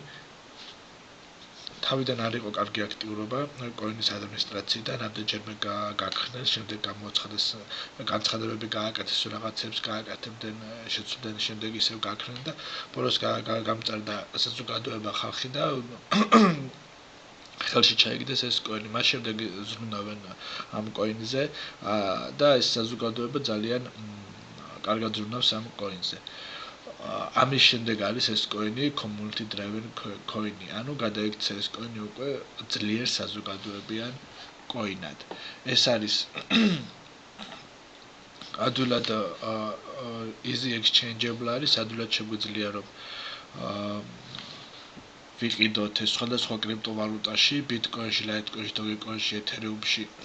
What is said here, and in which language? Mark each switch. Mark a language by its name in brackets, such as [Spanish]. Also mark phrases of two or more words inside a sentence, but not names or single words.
[Georgian] თავიდან არ იყო კარგი აქტიურობა coin-ის ადმინისტრაციიდან, ამდენჯერმე გაგხსნეს, შემდეგ გამოაცხადეს განცხადებები გააკეთეს, რაღაცებს გააკეთებდნენ, შეცვლიდნენ, შემდეგ ისევ გაგხსნენ და ბოლოს გამწარდა საზოგადოება ხალხი და ხელში ჩაიგდეს ეს coin-ი. მას შემდეგ ზრუნავენ ამ coin-ზე და ეს საზოგადოება ძალიან კარგად ზრუნავს ამ coin-ზე. ამის შემდეგ არის ეს coin-ი [English] community driven coin-ი, [Georgian] ანუ გადაიქცა ეს coin-ი უკვე ძლიერ საზოგადოებიან coin-ად. ეს არის ადვილად [English] easy exchangeable [Georgian] არის, ადვილად შეგვიძლია რომ ვიყიდოთ ეს სხვადასხვა კრიპტოვალუტაში, bitcoin-ში, litecoin-ში, dogecoin-ში, ethereum-ში.